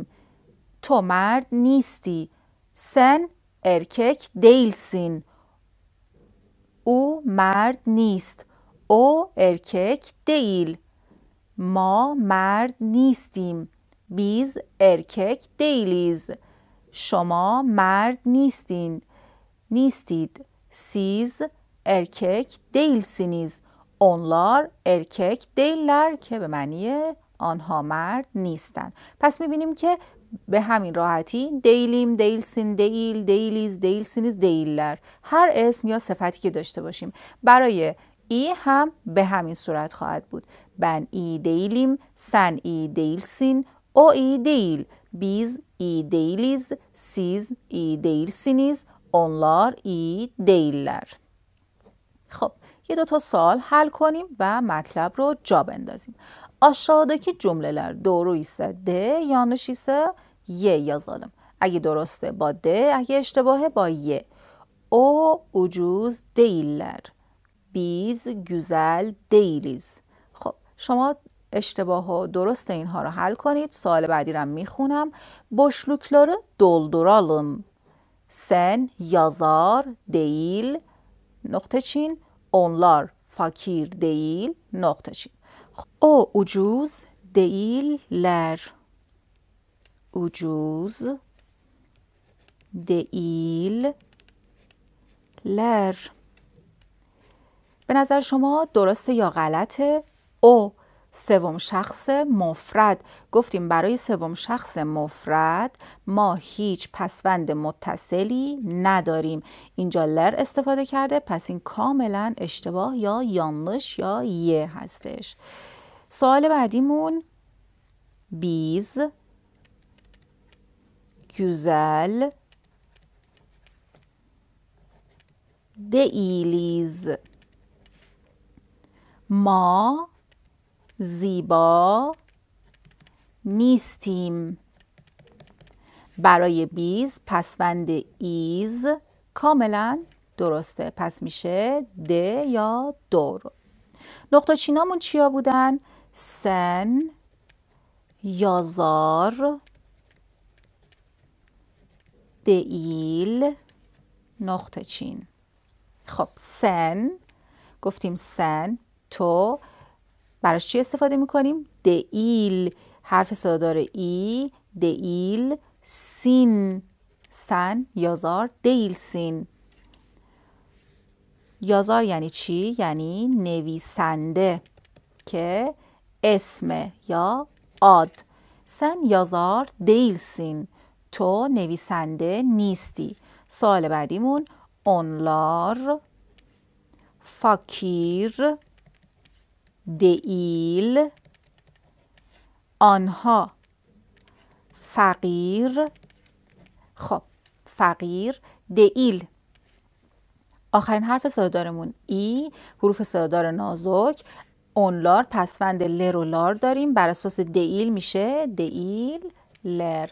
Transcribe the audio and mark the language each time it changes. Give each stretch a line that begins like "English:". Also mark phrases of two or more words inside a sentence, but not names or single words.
Persian: تو مرد نیستی.
Turkish: sen erkek değilsin.
Persian: او مرد نیست.
Turkish: o erkek değil.
Persian: ما مرد نیستیم.
Turkish: biz erkek değiliz.
Persian: شما مرد نیستید.
Turkish: siz erkek değilsiniz. onlar erkek değiller که به معنی آنها مرد نیستن.
Persian: پس میبینیم که به همین راحتی
Turkish: değilim, değilsin, değil, değiliz, değilsiniz, değiller,
Persian: هر اسم یا صفتی که داشته باشیم برای ای هم به همین صورت خواهد بود.
Turkish: ben iyi değilim, sen iyi değilsin, o iyi değil, biz iyi değiliz, siz iyi değilsiniz, onlar iyi değiller.
Persian: خب یه دوتا سوال حل کنیم و مطلب رو جا بندازیم.
Turkish: Aşağıdaki cümleler doğru ise D, yanlış ise Y yazalım.
Persian: اگه درسته با D, اگه اشتباهه با Y.
Turkish: O ucuz değiller. Biz güzel değiliz.
Persian: خب شما اشتباه و درست اینها رو حل کنید. سوال بعدی رو میخونم.
Turkish: Boşlukları dolduralım. Sen yazar değil,
Persian: نقطه چین,
Turkish: onlar fakir değil,
Persian: نقطه چین.
Turkish: O ucuz değiller. Ucuz değiller.
Persian: به نظر شما درسته یا غلطه؟ او سوم شخص مفرد. گفتیم برای سوم شخص مفرد ما هیچ پسوند متصلی نداریم. اینجا لر استفاده کرده، پس این کاملا اشتباه یا yanlış یا یه هستش. سوال بعدیمون
Turkish: biz güzel değiliz.
Persian: ما زیبا نیستیم. برای بیز پسوند ایز کاملا درسته، پس میشه د یا دور. نقطه چینامون چیا بودن؟
Turkish: sen yazar değil
Persian: نقطه چین. خب سن گفتیم سن تو براش چی استفاده میکنیم؟ دیل، حرف صدادار ای، دیل، سین،
Turkish: sen yazar değil sin.
Persian: یازار یعنی چی؟ یعنی نویسنده که اسم یا آد.
Turkish: sen yazar değil sin,
Persian: تو نویسنده نیستی. سوال بعدیمون
Turkish: onlar fakir değil
Persian: آنها فقیر. خب فقیر. دئیل، آخرین حرف صدادارمون ای، حروف صدادار نازک. اونلار پسوند لر و لار داریم، بر اساس دئیل میشه
Turkish: değil ler.